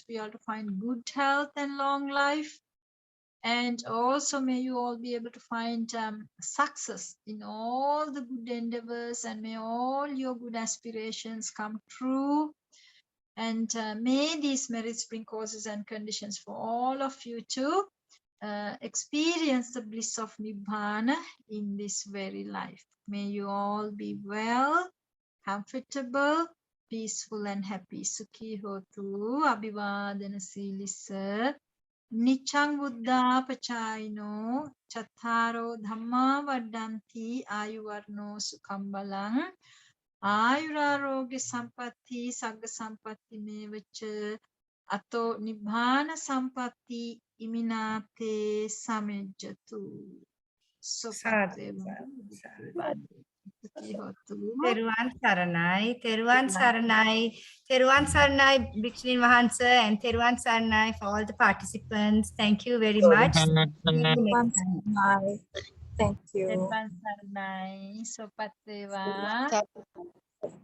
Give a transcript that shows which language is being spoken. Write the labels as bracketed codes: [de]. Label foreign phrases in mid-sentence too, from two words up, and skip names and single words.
[en] for you all to find good health and long life, and also may you all be able to find success in all the good endeavors, and may all your good aspirations come true, and may these merits bring causes and conditions for all of you to experience the bliss of Nibbana in this very life. May you all be well, comfortable, peaceful and happy. [pi] Sukhi hotu, abhivadana silissa, niccang buddha pachayino, chattaro dhamma vaddanti, ayuvarno sukham balang, ayurarogya sampatti, sagga sampatti mevacha, ato nibbana sampatti iminate samejjatu. [en] So [si] තෙරුවන් සරණයි, තෙරුවන් සරණයි, තෙරුවන් සරණයි, Bhikshuni Mahansa, and තෙරුවන් සරණයි [en] for all the participants. Thank you very much. See you next time. Thank you. [si] තෙරුවන් සරණයි, Sopateva.